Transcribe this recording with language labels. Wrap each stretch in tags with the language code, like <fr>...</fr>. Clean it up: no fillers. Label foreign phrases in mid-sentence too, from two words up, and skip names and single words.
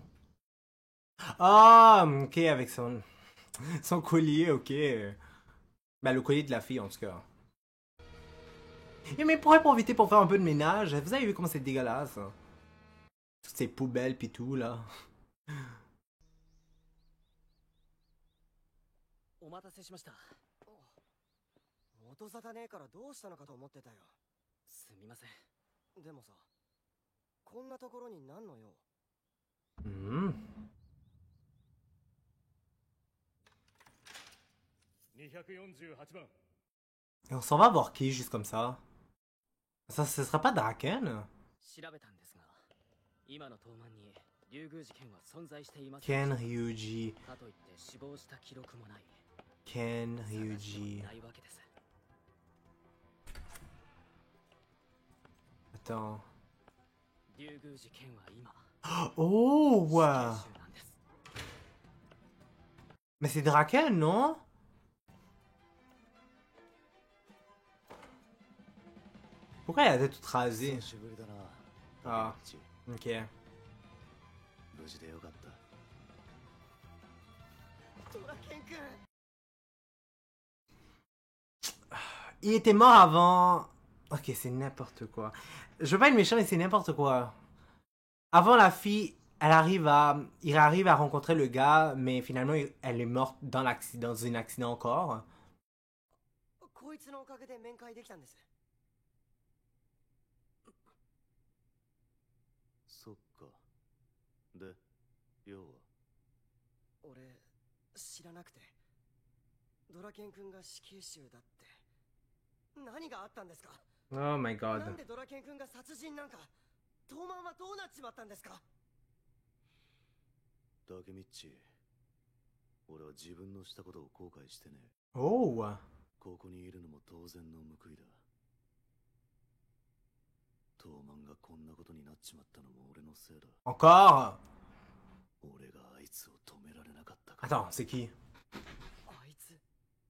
<fr>Ah, ok, avec son collier, ok. Ben, le collier de la fille, en tout cas. Et mais pourrait profiter pour faire un peu de ménage. Vous avez vu comment c'est dégueulasse? Toutes ces poubelles pis tout, là.</fr> <ja>お待たせしました。音沙汰ねえからどうしたのかと思ってたよ。すみません。でもさ、こんなところに何の用 248番。</ja> <fr>Et on s'en va voir qui, juste comme ça? Ça, ce serait pas Draken?</fr> <ja>調べたんですが、今の東満に竜宮寺剣は存在していません。</ja> <fr>Ken Ryuji.</fr> <ja>かといって死亡した記録もない。</ja> <fr>Ken Ryuji.</fr> <ja>ないわけです。</ja> <fr>Attends.</fr> <ja>竜宮寺剣は今</ja> <fr>Oh, ouais.</fr> <ja>死刑囚なんです。</ja> <fr>Mais c'est Draken, non? Pourquoi il a la tête toute rasée? Ah, ok. Il était mort avant... Ok, c'est n'importe quoi. Je veux pas être méchant, mais c'est n'importe quoi. Avant, la fille, il arrive à rencontrer le gars, mais finalement, elle est morte dans un accident encore.</fr> <ja>こいつのおかげで面会できたんです。そっか。で、要は俺知らなくて、ドラケン君が死刑囚だって。何があったんですか？</ja> <en>Oh my god.</en> <ja>なんでドラケン君が殺人なんか。東満はどうなっちまったんですか？ダケミッチ、俺は自分のしたことを後悔してね。</ja> <fr>Oh.</fr> <ja>ここにいるのも当然の報いだ。東満がこんなことになっちまったのも俺のせいだ。</ja> <fr>Encore?</fr> <ja>俺があいつを止められなかったから。</ja> <fr>Attends, c'est qui?</fr> <ja>あいつ。</ja>